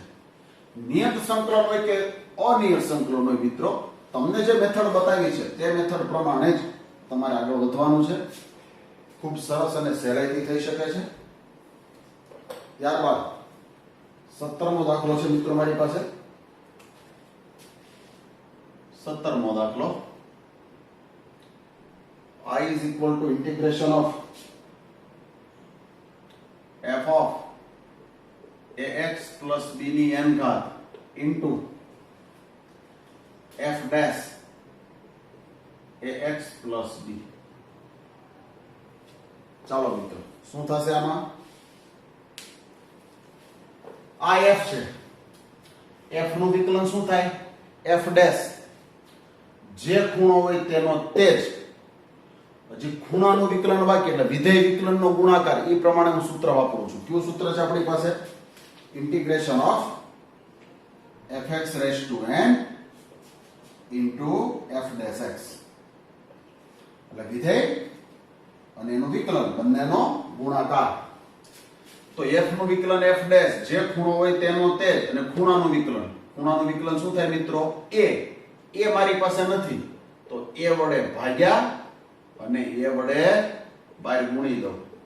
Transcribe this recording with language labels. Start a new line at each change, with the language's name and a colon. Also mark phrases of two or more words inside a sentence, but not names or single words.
Gujarati: નિયત સંકલન હોય કે અનિયત સંકલન હોય મિત્રો, તમને જે મેથડ બતાવી છે તે મેથડ પ્રમાણે જ તમારે આગળ વધવાનું છે. ખૂબ સરસ અને સહેલાઈથી થઈ શકે છે. ત્યારબાદ 17મો દાખલો છે મિત્રો મારી પાસે. 17મો દાખલો.
English: I is equal to integration of f of ax plus b
Gujarati: ની n ઘાત
English: into f dash ax plus b.
Gujarati: ચાલો મિત્રો, શું થશે આમાં? આ f છે. f નું વિકલન શું થાય?
English: f dash.
Gujarati: જે ખૂણો હોય તેનો તે જ. હજી ખૂણાનું વિકલન બાકી એટલે વિધેય વિકલનનો ગુણાકાર. એ પ્રમાણે હું સૂત્ર વાપરું છું. કયું સૂત્ર છે આપણી પાસે?
English: integration of fx raised to n into f dash x.
Gujarati: એટલે વિધેય અને એનું વિકલન બંનેનો ગુણાકાર. તો f નું વિકલન
English: f dash,
Gujarati: જે ખૂણો હોય તેનો તે જ, અને ખૂણાનું વિકલન. ખૂણાનું વિકલન શું થાય મિત્રો? a. a મારી પાસે નથી તો a વડે ભાગ્યા અને a વડે બહાર ગુણી દો.